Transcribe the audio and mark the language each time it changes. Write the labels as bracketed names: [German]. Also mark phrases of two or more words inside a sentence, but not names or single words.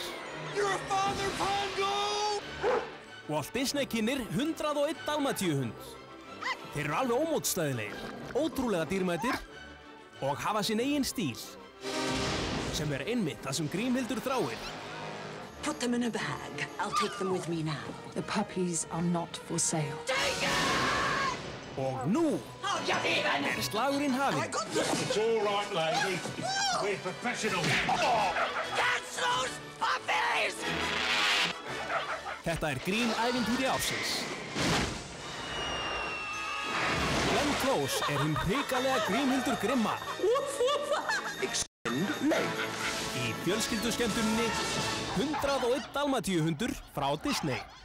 [English] Your father, Pongo! [Icelandic] Walt Disney kynnir 101 dalmatíuhund. Þeir eru alveg ómótstæðilegir, ótrúlega dýrmætir og hafa sinn eigin stíl. Sem er einmitt það sem Grímhildur þráir. [English] Put them in a bag. I'll take them with me now. The puppies are not for sale. [Icelandic] Og nú er slagurinn hafinn. [English] It's all right, lady. We're professional. Catch those puppies! [Icelandic] Þetta er grín-ævintýri ársins. Glenn Close er hinn hrikalega Grímhildur grimma. Í fjölskylduskemmtuninni 101 dalmatíuhundur frá Disney.